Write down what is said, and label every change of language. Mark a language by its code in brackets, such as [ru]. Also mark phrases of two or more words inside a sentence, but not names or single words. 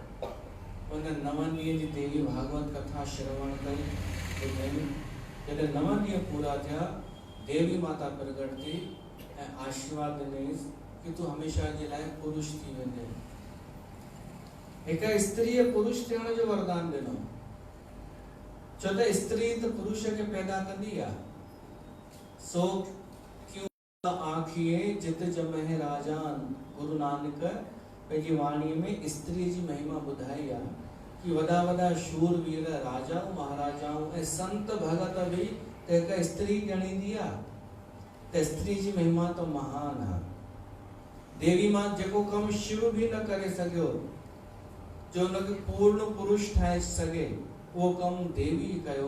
[sd] उन 9 ॾींहं जी देवी भागवत कथा श्रवण कई, जॾहिं 9 ॾींहं पूरा थिया देवी माता प्रगट थी ऐं आशीर्वाद ॾिनईसि कि तूं हमेशह जे लाइ पुरुष थी वेंदे। हिक स्त्रीअ पुरुष थियण जो वरदान ॾिनो, छो त स्त्री त पुरुष खे पैदा कंदी आहे। [pa] ਸੋ ਕਿਉ ਆਖੀਐ ਜਿਤੁ ਜੰਮਹਿ ਰਾਜਾਨ, [sd] गुरु नानक पंहिंजी वाणीअ में स्त्री जी महिमा ॿुधाई आहे कि वॾा वॾा शूरवीर राजाऊं महाराजाऊं ऐं संत भगत बि त हिक स्त्री ॼणींदी आहे। त स्त्री जी महिमा त महान आहे। देवी मां जेको कमु शिव बि न करे सघियो, जो हुनखे पूर्ण पुरुष ठाहे सघे, उहो कमु देवी कयो।